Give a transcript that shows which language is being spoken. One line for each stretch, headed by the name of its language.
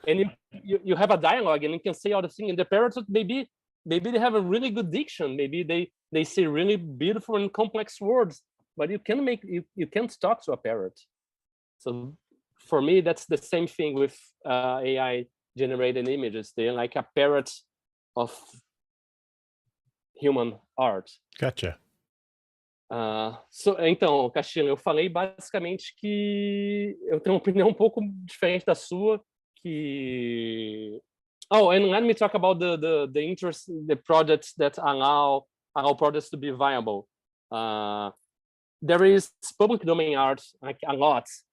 English: And you have a dialogue and you can say all the things, and the parrots, maybe they have a really good diction, maybe they say really beautiful and complex words, but you can't talk to a parrot. So for me, that's the same thing with AI generated images. They're like a parrot of human art. Gotcha.
Portuguese: Então, Castilho, eu falei basicamente que eu tenho uma opinião um pouco diferente da sua, que...
English: Oh, and let me talk about the interest, the projects that allow projects to be viable. There is public domain art, like a lot.